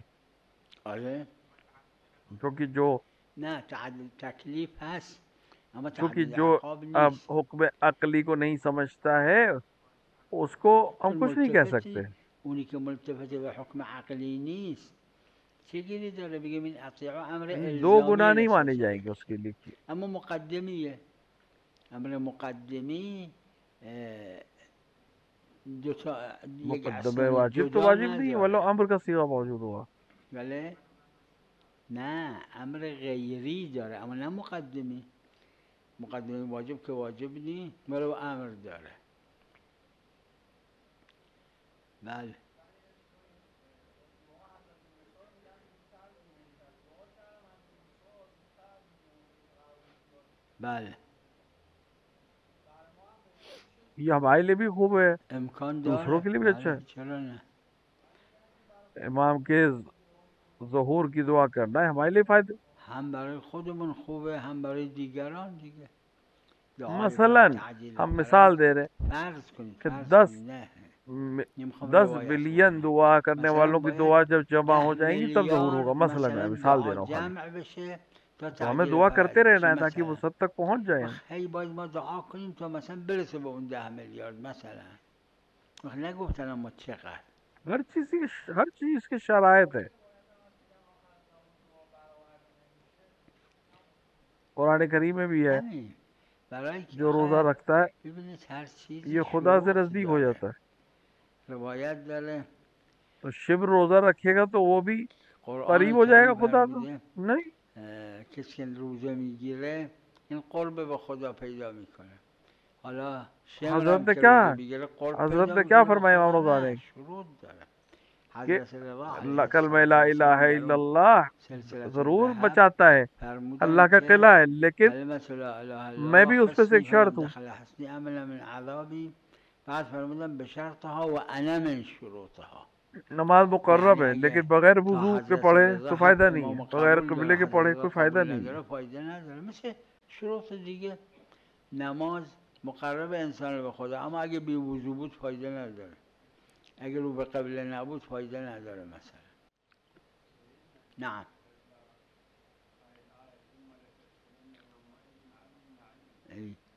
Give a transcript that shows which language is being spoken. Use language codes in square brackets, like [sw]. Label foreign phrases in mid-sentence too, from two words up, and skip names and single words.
[fa] آره [hi] क्योंकि जो [fa] نه تعدد تکلیف هست اما [hi] क्योंकि [fa] تعدد [hi] जो [fa] عقاب [hi] अब [fa] نیست. [hi] हुक्म अकली को नहीं समझता है उसको हम [fa] چون [hi] कुछ नहीं कह सकते। [fa] اونی که ملتفت به حکم عقلی نیست چه گیری داره بگیم این اطیعه امر [hi] दो [fa] الزامی [hi] गुनाह नहीं माने [fa] نسبت به [hi] जाएंगे उसके लिए कि [fa] اما مقدمیه. امر مقدمی دو تا یک [hi] मुकद्दम [fa] اصلا [hi] वाजिब तो [fa] جدا [hi] वाजिब नहीं है, वलो [fa] نداره. [hi] अम्र का सीगा मौजूद हुआ। [fa] بله نه امر غیری داره اما نه مقدمی. مقدمی واجب که واجب نیست ولو امر داره. بله بله [hi] ये हमारे लिए भी खूब है, [fa] امکان [hi] दूसरों [fa] داره. [hi] के लिए भी अच्छा [fa] بله [hi] है। [fa] چرا نه. [hi] इमाम के ज़हूर की दुआ करना है हमारे लिए फ़ायदे। [fa] هم برای خودمون خوبه هم برای دیگران دیگه. دعای برای [hi] मसलन [fa] تعجیل [hi] हम [fa] فرج. [hi] मिसाल दे रहे हैं [fa] فرض کنید [hi] कि [fa] فرض 10 کنید نه نمیخوام 10 روایت [hi] बिलियन [fa] بکنم. [hi] दुआ करने [fa] مثلا [hi] वालों की [fa] باید [hi] दुआ जब जमा [fa] 10 [hi] हो जाएंगी तब ज़हूर होगा। [fa] میلیارد [hi] मसलन मैं [fa] مثلا [hi] मिसाल दे [fa] دعا [hi] रहा हूँ खाली, [fa] جمع بشه تا [hi] तो हमें [fa] تعجیل [hi] दुआ [fa] فرج [hi] करते रहना [fa] بشه [hi] है ताकि वो [fa] مثلا. [hi] सब तक पहुंच जाए। [fa] هی باید ما دعا کنیم تا مثلا برسه به اون 10 میلیارد مثلا. نگفتن اما چقدر. [hi] हर चीज़ की शराइत है। कुरान करीम में भी है, [fa] همین برای که [hi] जो रोज़ा [fa] آخه [hi] रखता है [fa] ببینید هر چیزی [hi] ये खुदा से [fa] شروط [hi] नज़दीक हो [fa] داره. [hi] जाता है। [fa] روایت داره [hi] तो शिब्र रोज़ा रखेगा तो वो भी [fa] قرآن [hi] करीब हो जाएगा [fa] کریم [hi] खुदा से। [fa] فرموده [hi] नहीं, [fa] کسی که روزه میگیره این قرب به خدا پیدا میکنه. حالا شمر هم [hi] हजरत ने [fa] که [hi] क्या [fa] روزه بگیره قرب [hi] हजरत [fa] پیدا [hi] ने क्या [fa] میکنه به [hi] फरमाया इमाम [fa] خدا. [hi] रज़ा [fa] نه [hi] ने [fa] شروط दاره. [hi] कि [fa] حضرت رضا علیه [hi] कलमा ला [fa] السلام [hi] इलाहा [fa] در اون [hi] इल्लल्लाह [fa] سلسله [hi] ज़रूर [fa] ذهب [hi] बचाता है, अल्लाह [fa] فرمودن [hi] का [fa] که [hi] किला है, लेकिन [ar] کلمت لا اله الا [hi] मैं [ar] الله [hi] भी उस पे से [ar] حصنی [hi] एक शर्त [ar] فمن [hi] हूँ। [ar] دخل حصنی امن من عذابی. [fa] بعد فرمودن [ar] به شرطها و انا من شروطها. [hi] नमाज मुकर्रब [fa] یعنی [hi] है [fa] اگه [hi] लेकिन बगैर [fa] تا [hi] वजू के [fa] حضرت [hi] पढ़े [fa] رضا [hi] तो फायदा नहीं है, [fa] امامو [hi] बगैर [fa] قبول داره [hi] कबले के [fa] حضرت [hi] पढ़े [fa] رضا [hi] कोई फायदा [fa] قبول [hi] नहीं है। [fa] نداره فایده نداره. مثل شروط دیگه نماز مقرب انسان رو به خدا اما اگه بی وضو بود فایده نداره. اگه رو به قبله نبود فایده نداره مثلا. [ar] نعم ای.